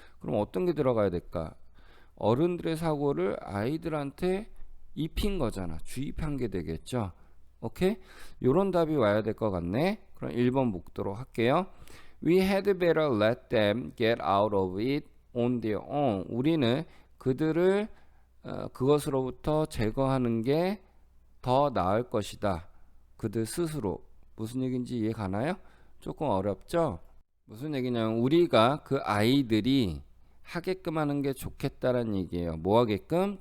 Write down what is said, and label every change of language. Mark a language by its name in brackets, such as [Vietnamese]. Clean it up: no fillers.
[Korean] 그럼 어떤 게 들어가야 될까? 어른들의 사고를 아이들한테 입힌 거잖아. 주입한 게 되겠죠. 오케이? 요런 답이 와야 될 것 같네. 그럼 1번 묵도록 할게요. [English] We had better let them get out of it on their own. [Korean] 우리는 그들을 그것으로부터 제거하는 게 더 나을 것이다. 그들 스스로. 무슨 얘기인지 이해 가나요? 조금 어렵죠? 무슨 얘기냐면 우리가 그 아이들이 하게끔 하는 게 좋겠다라는 얘기예요. 뭐 하게끔?